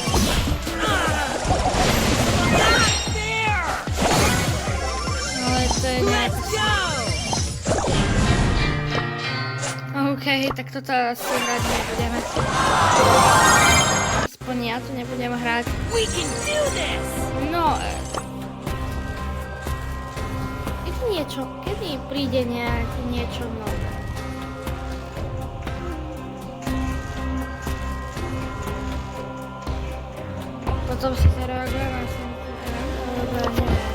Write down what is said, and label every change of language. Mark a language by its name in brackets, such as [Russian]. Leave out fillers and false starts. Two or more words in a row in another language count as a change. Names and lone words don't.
[Slovak] No ale to je nejak... OK, tak toto asi hrať nebudeme. Aspoň ja to nebudem hrať. [English] We can do this! [Slovak] No... Kedy príde niečo nové? Potom si zareagujem a som ale neviem.